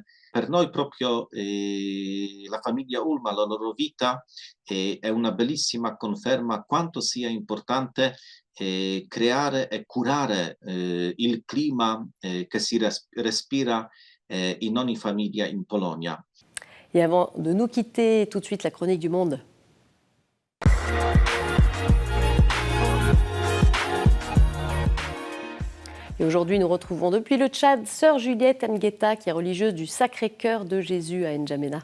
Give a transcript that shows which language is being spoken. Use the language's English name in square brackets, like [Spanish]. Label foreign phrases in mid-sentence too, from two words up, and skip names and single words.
[Italian] Per noi proprio la famiglia Ulma, la loro vita, è una bellissima conferma quanto sia importante creare e curare il clima che si respira in ogni famiglia in Polonia. [French] Et avant de nous quitter, tout de suite la chronique du monde. Et aujourd'hui, nous retrouvons depuis le Tchad Sœur Juliette Ngueta, qui est religieuse du Sacré-Cœur de Jésus à N'Djamena.